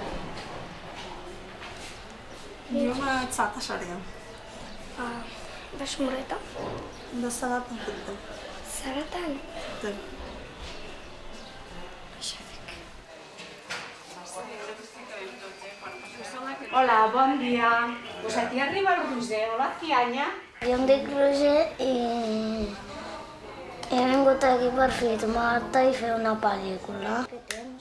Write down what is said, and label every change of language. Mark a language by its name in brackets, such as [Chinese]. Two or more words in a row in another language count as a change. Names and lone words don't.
[Arabic] اليوم 19 يوم. باش مريضة؟ ده سرطان في الدم. سرطان؟ الدم. يشافيك. [Catalan] Hola, bon dia. Pues aquí arriba el Roser. Hola, Cianya. Jo em dic Roger i he vingut aquí per filmar-te i fer una pel·lícula. Què tens?